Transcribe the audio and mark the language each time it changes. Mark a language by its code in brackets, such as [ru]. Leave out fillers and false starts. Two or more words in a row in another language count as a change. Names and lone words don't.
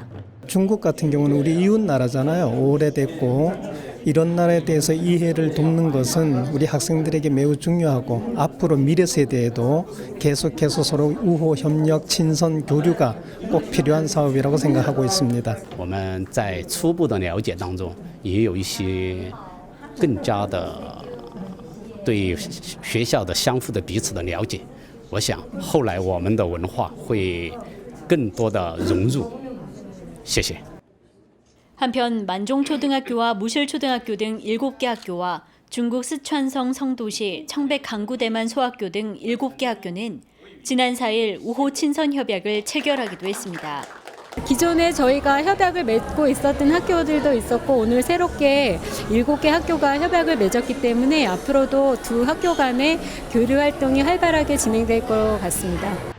[ko] 중국 같은 경우는 우리 이웃 나라잖아요. 오래됐고 이런 나라에 대해서 이해를 돕는 것은 우리 학생들에게 매우 중요하고 앞으로 미래 세대에도 계속해서 서로 우호 협력, 친선 교류가 꼭 필요한 사업이라고 생각하고 있습니다. [zh] 我们在初步的了解当中，也有一些更加的对学校的相互的彼此的了解。我想后来我们的文化会更多的融入。谢谢。 [ko] 한편 만종초등학교와 무실초등학교 등 7개 학교와 중국 스촨성 성도시 청백 강구대만 소학교 등 7개 학교는 지난 4일 우호 친선 협약을 체결하기도 했습니다. 기존에 저희가 협약을 맺고 있었던 학교들도 있었고 오늘 새롭게 7개 학교가 협약을 맺었기 때문에 앞으로도 두 학교 간의 교류 활동이 활발하게 진행될 것 같습니다.